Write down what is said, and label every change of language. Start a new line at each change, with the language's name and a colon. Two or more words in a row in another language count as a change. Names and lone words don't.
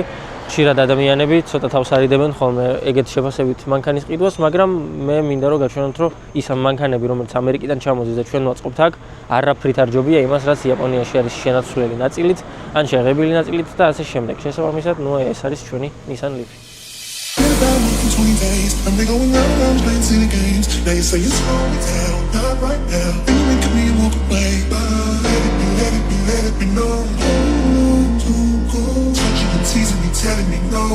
Georgian: ხშირად ადამიანები ცოტა თავს არიდებენ ხოლმე ეგეთ შეფასებით მანქანის ყიდვას, მაგრამ მე მინდა რომ გაჩვენოთ, რომ ის ამ მანქანები, რომელიც ამერიკიდან ჩამოდის და ჩვენ ვაწყობთ აქ, არაფრით არ ჯობია იმას, რაც იაპონიაში არის შენაცვლელი ნაწილით, ან შეღებილი ნაწილით და ასე შემდეგ. შესაბამისად, ნუ ეს არის ჩვენი Nissan Leaf.
English: 20 days, and they going around playing silly games. Now you say it's slow me down, not right now. Then you make me walk away, but let it be known. Too cold, touching and teasing me, telling me no.